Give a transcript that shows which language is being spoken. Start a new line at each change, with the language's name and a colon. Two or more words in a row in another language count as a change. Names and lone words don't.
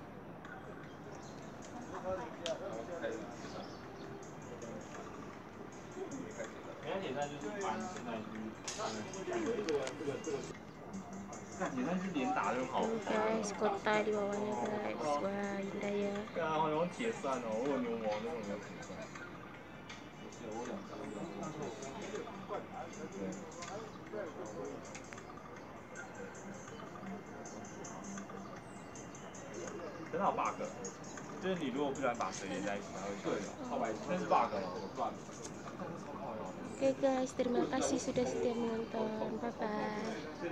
Indonesian: Guys, kota di bawahnya guys. Wah, indah ya.
Chinese: 真的有 bug， 就是你如果不喜欢把水连在一起，它会跳掉。那是 bug 哦。
Indonesian: Oke guys, terima kasih sudah setia menonton.
English: Bye bye.